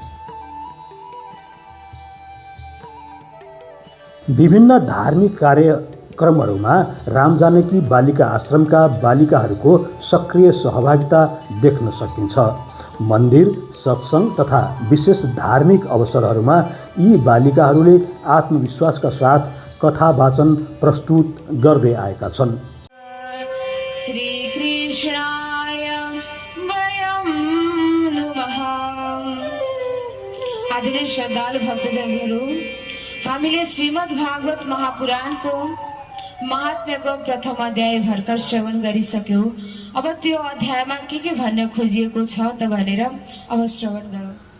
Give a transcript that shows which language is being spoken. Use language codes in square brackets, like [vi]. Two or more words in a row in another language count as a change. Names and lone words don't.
[ne] विभिन्न धार्मिक कार्यक्रमहरूमा राम जानकी बालिका आश्रमका बालिकाहरूको सक्रिय सहभागिता देख्न सकिन्छ। मन्दिर, सत्सङ्ग तथा विशेष धार्मिक अवसरहरूमा यी बालिकाहरूले आत्मविश्वासका साथ कथा वाचन प्रस्तुत गर्दै आएका छन्। [sa] श्री कृष्णाय वयं नमः। [ne] आदरणीय श्रद्धालु भक्तजनहरू, हामीले श्रीमद् भागवत महापुराणको महात्म्यको प्रथम अध्याय भर्खर श्रवण गरिसक्यौँ। अब त्यो अध्यायमा के भन्न खोजिएको छ त भनेर अब श्रवण गरौँ।